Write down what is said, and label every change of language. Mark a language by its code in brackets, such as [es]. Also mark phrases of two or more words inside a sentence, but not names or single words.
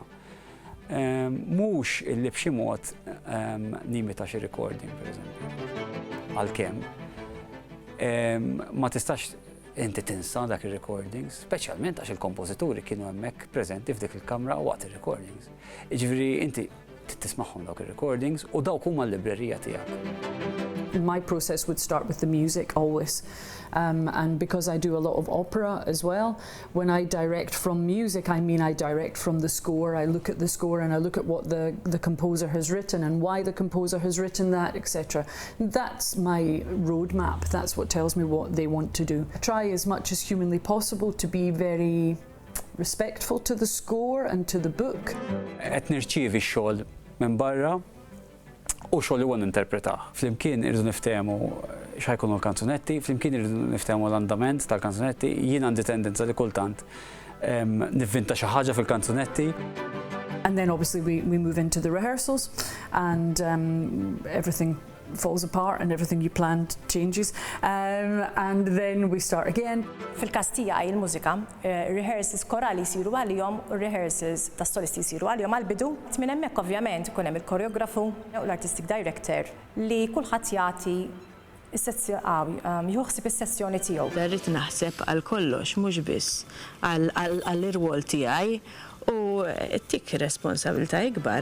[mt] Mhux illi b'xi mod nimita xi recording pereżempju. Għalkemm ma tistax inti tinsa dak ir-recordings, speċjalment għax il-kompożituri kienu hemmhekk preżenti f'dik il-kamra waqt ir-recordings. Jiġifieri inti tismagħhom dawk ir-recordings u dawk huma l-librerija tiegħek. [en] My process would start with the music always. And because I do a lot of opera as well, when I direct from music, I mean I direct from the score. I look at the score and I look at what the composer has written and why the composer has written that, etc. That's my roadmap. That's what tells me what they want to do. I try as much as humanly possible to be very respectful to the score and to the book. [mt] Qed nirċievi x-xogħol minn barra u xogħol li huwa ninterpretaħ. Flimkien irridu niftehmu x'ħajkunu l-kanzunetti, flimkien irridu niftehmu l-andament tal-kanzunetti, jien għandi tendenza li kultant nivvinta xi ħaġa fil-kanzunetti. [en] And then obviously we move into the rehearsals and everything falls apart and everything you planned changes and then we start again. [mt] Fil-każ tiegħi il-mużika, rehearsals korali jsiru għalihom u rehearsals tas-solisti jsiru għalihom għall-bidu. Minn hemmhekk ovvjament ikun hemm il-koreografu u l- [en] artistic director [mt] li kulħadd jagħti juħsib is-sessjoni tiegħu. Rrid naħseb għal kollox mhux biss għall-irwol tiegħi u tik responsabilità ikbar.